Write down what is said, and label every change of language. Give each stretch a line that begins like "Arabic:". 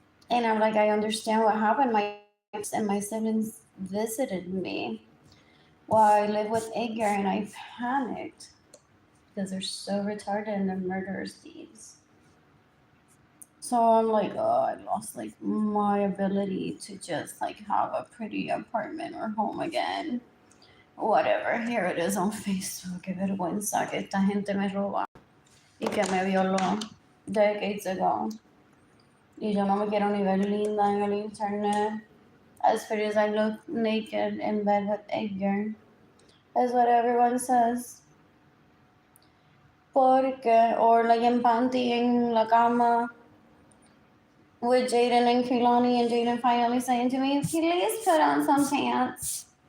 English: And I'm like, I understand what happened. My aunts and my siblings visited me while I lived with Edgar, and I panicked because they're so retarded and they're murderous thieves. So I'm like, oh, I lost like my ability to just like have a pretty apartment or home again. Whatever, here it is on Facebook.
Spanish: Qué vergüenza que esta gente me roba y que me violó
English: decades ago.
Spanish: Y yo no me quiero ni ver linda en el internet.
English: As pretty as I look naked in bed with Edgar. That's what everyone says.
Spanish: Porque,
English: or like in panty
Spanish: en la cama
English: with Jayden and Keilany, and Jayden finally saying to me, please put on some pants.